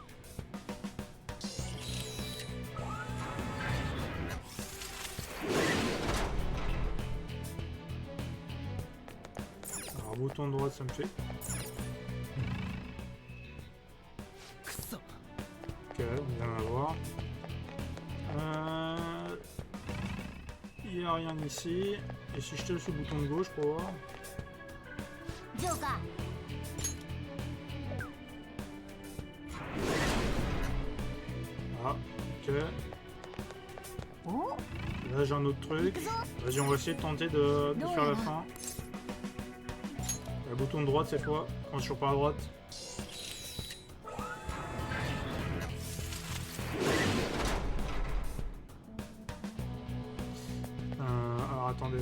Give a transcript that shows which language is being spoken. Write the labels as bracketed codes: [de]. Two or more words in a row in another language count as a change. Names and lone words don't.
[fr] Alors, bouton de droite, ça me fait. Ok, on vient d'avoir. Il n'y a rien ici. Et si je tire sur le bouton de gauche pour voir. [ja] ジョーカー [fr] Ah, ok. お Là j'ai un autre truc. Vas-y, on va essayer de tenter de faire la fin. Le bouton de droite cette fois. On est toujours pas à droite. Alors attendez.